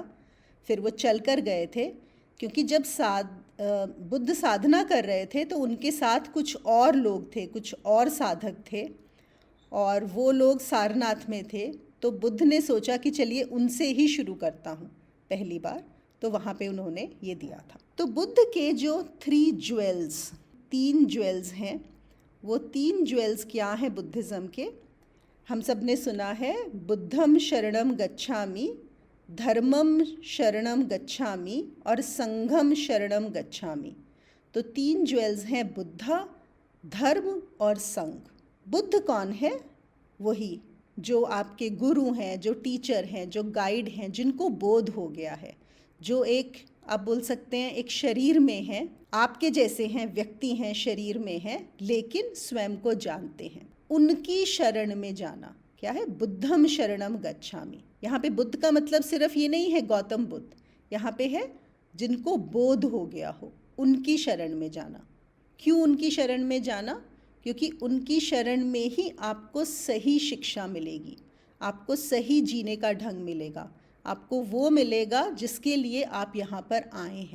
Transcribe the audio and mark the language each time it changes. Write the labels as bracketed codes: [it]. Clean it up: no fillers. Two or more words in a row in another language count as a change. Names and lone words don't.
[hi] फिर वो चल कर गए थे, क्योंकि जब बुद्ध साधना कर रहे थे तो उनके साथ कुछ और लोग थे, कुछ और साधक थे, और वो लोग सारनाथ में थे। तो बुद्ध ने सोचा कि चलिए उनसे ही शुरू करता हूँ पहली बार, तो वहाँ पे उन्होंने ये दिया था। तो बुद्ध के जो 3 ज्वेल्स हैं, वो 3 ज्वेल्स क्या हैं बुद्धिज़्म के? हम सब ने सुना है, [pi] बुद्धम शरणम गच्छामि, धर्मम शरणम गच्छामि और संघम शरणम गच्छामि। [hi] तो 3 ज्वेल्स हैं, बुद्धा, धर्म और संघ। बुद्ध कौन है? वही जो आपके गुरु हैं, जो टीचर हैं, जो गाइड हैं, जिनको बोध हो गया है, जो एक, आप बोल सकते हैं, एक शरीर में हैं, आपके जैसे हैं, व्यक्ति हैं, शरीर में हैं, लेकिन स्वयं को जानते हैं। उनकी शरण में जाना क्या है? [pi] बुद्धम शरणम गच्छामि। [hi] यहाँ पे बुद्ध का मतलब सिर्फ ये नहीं है गौतम बुद्ध, यहाँ पे है जिनको बोध हो गया हो, उनकी शरण में जाना। क्यों उनकी शरण में जाना? क्योंकि उनकी शरण में ही आपको सही शिक्षा मिलेगी, आपको सही जीने का ढंग मिलेगा, आपको वो मिलेगा जिसके लिए आप यहाँ पर आए हैं।